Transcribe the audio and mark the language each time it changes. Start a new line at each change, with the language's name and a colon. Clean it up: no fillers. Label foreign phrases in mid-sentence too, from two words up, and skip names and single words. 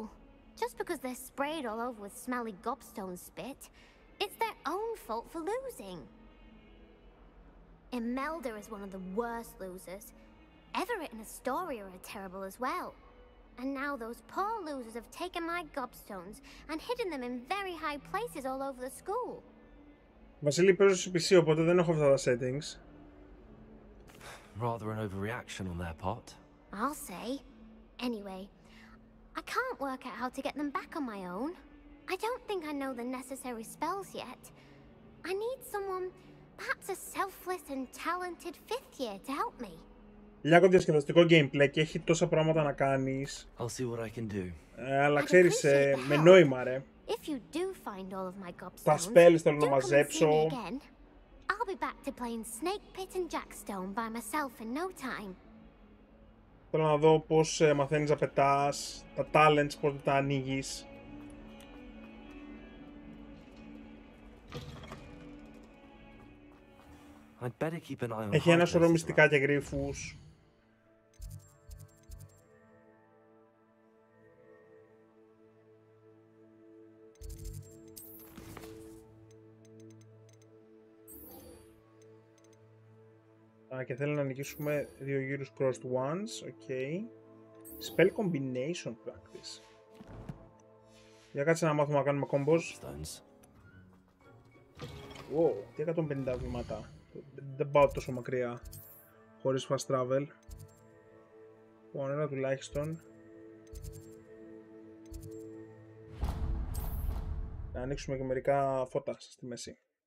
English: Just because they're sprayed all over with smelly gobstone spit, it's their own fault for losing. Imelda is one of the worst losers. Everett and Astoria are terrible as well. And now those poor losers have taken my gobstones and hidden them in very high places all over the school.
Greek: Βασίλη, παίζω σε PC, οπότε δεν έχω αυτά τα settings.
English: Rather an overreaction on their part. I'll say. Anyway, I can't work out how to get them back on my own. I don't think I know the necessary spells yet. I need someone, perhaps a selfless and talented fifth year to help me.
Greek: Λιάκο διασκεδαστικό gameplay και έχει τόσα πράγματα να κάνεις.
English: I'll see what I can do.
Greek: Αλλά ξέρεις, με νόημα ρε.
English: If you do find all of my gobstones,
Greek: τα spells θέλω να
English: do
Greek: μαζέψω.
English: come and see me again. I'll be back to playing Snake Pit and Jackstone by myself in no time.
Greek: Θέλω να δω πώς μαθαίνεις να πετάς, τα talents, πώς τα ανοίγεις. Έχει ένα σωρό μυστικά και γρίφους. Και θέλω να νικήσουμε 2 γύρους
English: crossed ones,
Greek: ok. Spell combination practice. Για κάτσε να μάθουμε να κάνουμε combos. Wow, τι 150 βήματα. δεν πάω τόσο μακριά χωρίς
English: fast travel.
Greek: Λοιπόν, ένα τουλάχιστον. Να ανοίξουμε και μερικά φώτα στη μέση.